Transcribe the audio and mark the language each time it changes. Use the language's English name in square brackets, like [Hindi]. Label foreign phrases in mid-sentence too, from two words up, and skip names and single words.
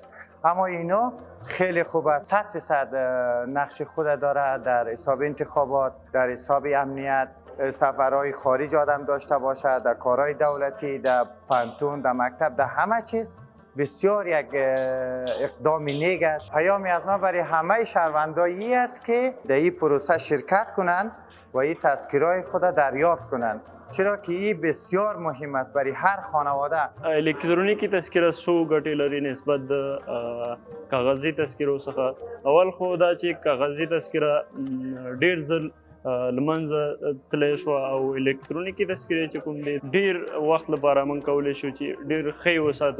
[Persian] اما اینا خیلی خوبه، 100% نقش خود داره در حساب انتخابات، در حساب امنیت، سفرهای خارج آدم داشته باشه، در کارهای دولتی، در پانتون، در مکتب، در همه چیز بسیار یک اقدام نیک است. پیامی از ما برای همه شهروندایی است که در این پروسه شرکت کنند و این تذکره‌های خود دریافت کنند، چرا که این بسیار مهم است برای هر خانواده. [Pashto] الکترونیکی تذکره څو ګټې لري نسبت د کاغذي تذکرو څخه. اول خو دا چې کاغذي تذکره ډېر ځل لمنځه تللی شوه او الکترونیکي تذکرې چې کوم دی ډېر وخت لپاره موږ کولی شو چې ډېر ښه وساتو.